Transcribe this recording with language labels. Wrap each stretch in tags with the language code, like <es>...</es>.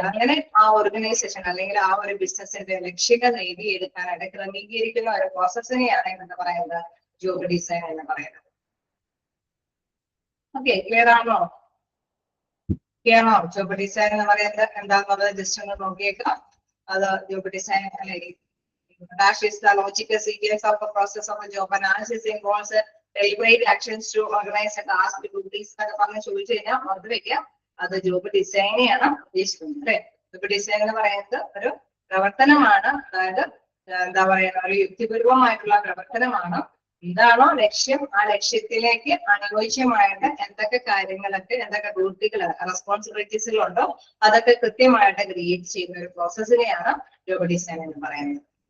<ml>അങ്ങനെ ആ ഓർഗനൈസേഷൻ അല്ലെങ്കിൽ ആ ഒരു ബിസിനസിന്റെ ലക്ഷ്യങ്ങൾ നേടിയെടുക്കാനായിട്ട് ക്രമീകരിക്കുന്ന ഒരു പ്രോസസ്സിനെയാണ് എന്ന് പറയുന്നത് ജോബ് ഡിസൈൻ എന്ന് പറയുന്നത്. ഓക്കെ, ക്ലിയർ ആണോ? ജോബ് ഡിസൈൻ എന്ന് പറയുന്നത് എന്താണെന്നുള്ളത് ജസ്റ്റ് ഒന്ന് നോക്കിയേക്കാം. അത് ജോബ് ഡിസൈൻ അല്ലെങ്കിൽ</ml> <en>dash is the logical sequence of the process of a job analysis involves deliberate actions to organize a task, duties</en> <ml>എന്നൊക്കെ പറഞ്ഞ് ചോദിച്ചു കഴിഞ്ഞാൽ അത് വെക്കാം, അത് ജോബ് ഡിസൈനെയാണ് ഉദ്ദേശിക്കുന്നത് അല്ലെ. ജോബ് ഡിസൈൻ എന്ന് പറയുന്നത് ഒരു പ്രവർത്തനമാണ്, അതായത് എന്താ പറയുക ഒരു യുക്തിപൂർവമായിട്ടുള്ള പ്രവർത്തനമാണ്. എന്താണോ ലക്ഷ്യം ആ ലക്ഷ്യത്തിലേക്ക് അനുയോജ്യമായിട്ട് എന്തൊക്കെ കാര്യങ്ങളൊക്കെ എന്തൊക്കെ ഡ്യൂട്ടികൾ റെസ്പോൺസിബിലിറ്റീസുകളുണ്ടോ അതൊക്കെ കൃത്യമായിട്ട് ക്രിയേറ്റ് ചെയ്യുന്ന ഒരു പ്രോസസ്സിനെയാണ് ജോബ് ഡിസൈൻ എന്ന് പറയുന്നത്.</ml>